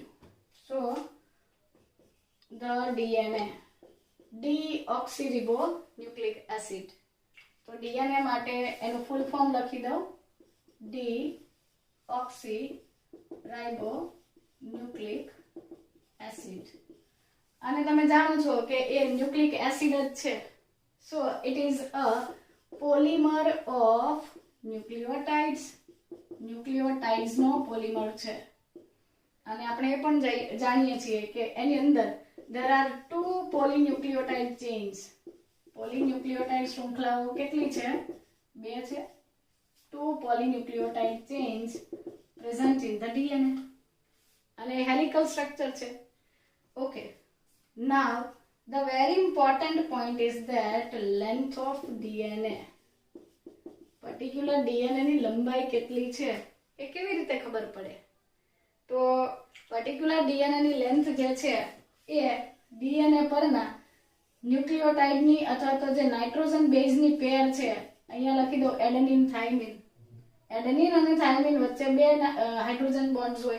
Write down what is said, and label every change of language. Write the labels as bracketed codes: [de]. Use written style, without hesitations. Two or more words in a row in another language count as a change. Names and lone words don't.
[en] So the DNA, deoxyribonucleic acid. [gu] તો ડીએનએ માટે એનું [en] full form [gu] લખી દઉં, [en] deoxyribonucleic acid. [gu] અને તમે જાણો છો કે એ [en] nucleic acid [gu] જ છે. [en] So it is a polymer of nucleotides. [gu] ન્યુક્લિયોટાઇડ્સ નો પોલિમર છે. અને આપણે એ પણ જાણીએ છીએ કે એની અંદર [en] there are 2 polynucleotide chains. [gu] પોલીન્યુક્લિયોટાઇડ શૃંખલાઓ કેટલી છે? 2 છે. [en] 2 polynucleotide chains present in the DNA. [gu] અને [en] helical structure [gu] છે. [en] Okay. Now the very important point is that length of DNA. Particular DNA [gu] ની લંબાઈ કેટલી છે એ કેવી રીતે ખબર પડે? તો [en] particular DNA [gu] ની length જે છે એ DNA પરના ન્યુક્લિયોટાઇડ ની અથવા તો જે [en] nitrogen base [gu] ની પેર છે, અહીંયા લખી દો [en] adenine thymine. [gu] એડેનિન અને થાઇમિન વચ્ચે 2 [en] hydrogen bonds [gu] હોય.